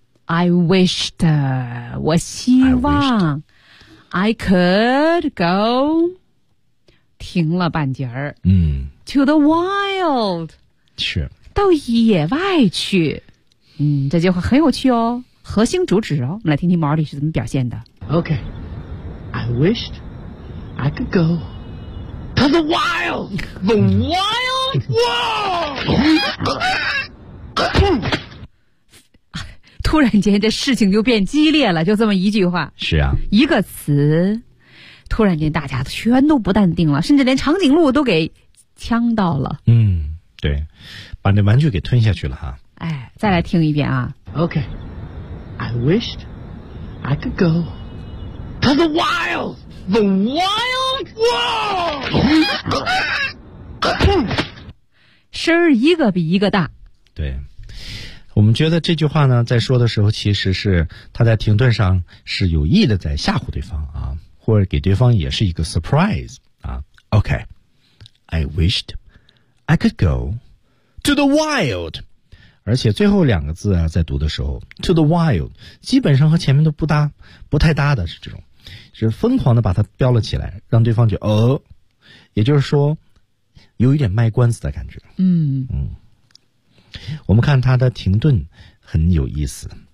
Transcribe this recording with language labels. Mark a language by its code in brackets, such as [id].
[en] I wished, [zh] 我希望 [en] I could go, [zh] 停了半截儿、 [en] to the wild, [zh] 是到野外去。这句话很有趣哦，核心主旨哦，我们来听听 Marty 是怎么表现的。 [en] Okay, I wished I could go to the wild, the wild world! [zh] 突然间这事情就变激烈了，就这么一句话，是啊，一个词突然间大家全都不淡定了，甚至连长颈鹿都给呛到了。对，把那玩具给吞下去了哈。再来听一遍啊。 [en] OK, I wished I could go to the wild, the wild world! [zh] 声儿一个比一个大。对，我们觉得这句话呢，在说的时候，其实是他在停顿上是有意的在吓唬对方啊，或者给对方也是一个 surprise 啊。 [en] OK, I wished I could go to the wild. [zh] 而且最后两个字啊，在读的时候 [en] to the wild [zh] 基本上和前面都不搭，不太搭的是这种，是疯狂的把它标了起来，让对方就也就是说有一点卖关子的感觉。我们看他的停顿很有意思。